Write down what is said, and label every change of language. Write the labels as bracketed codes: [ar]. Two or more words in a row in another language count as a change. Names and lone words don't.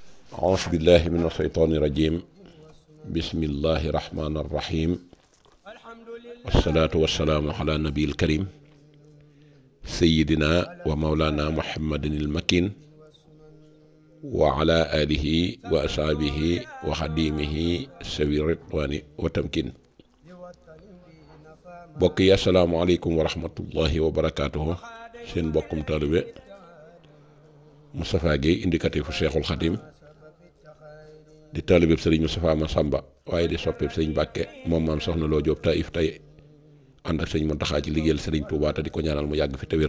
[ar] أعوذ بالله من الشيطان الرجيم بسم الله الرحمن الرحيم والصلاة والسلام على النبي الكريم سيدنا ومولانا محمد المكين وعلى آله وأصحابه وخديمه سوي الرضوان والتمكين. [wo] bokk yi [ar] السلام عليكم ورحمة الله وبركاته. [wo] seen bokkum taalibe Moustapha Guèye indicatifu Cheikhul Khadim di taalibe Sëriñ Moustapha Massamba waaye di soppeeb Sëriñ Mbàkke moom maam soxna Loo Jóob Taïf tey ànd ak Sëriñ Muntaxa ci liggéeyal Sëriñ Tuubaa te di ko ñaanal mu yàgg fi te wér.